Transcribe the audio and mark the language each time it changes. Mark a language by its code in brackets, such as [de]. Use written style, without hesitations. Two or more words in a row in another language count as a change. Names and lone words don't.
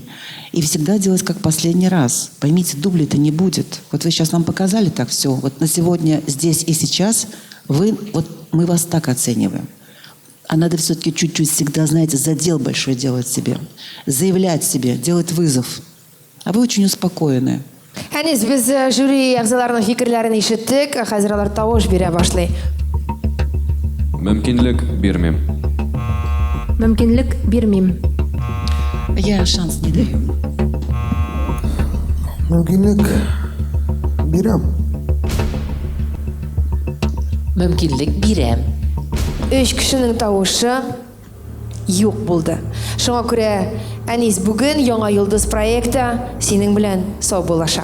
[ru] И всегда делать как последний раз. Поймите, дублей-то не будет. Вот вы сейчас нам показали так все. Вот на сегодня, здесь и сейчас мы вас так оцениваем. А надо все-таки чуть-чуть всегда, знаете, задел большой делать себе. Заявлять себе, делать вызов. А вы очень успокоены. [tt] Әнис, біз жюри ағзаларының фикерләрін ишеттік, хәзер алар тавыш бирә башлый. Мөмкинлек бирмим. Мөмкинлек бирмим. [ru] Я шанс не даю. [tt] Мөмкинлек бирәм. Мөмкинлек бирәм. 3 кешенең тавышы юк булды. Шуңа күрә Әнис бүген Яңа Йолдыз проекты синең белән сау булаша.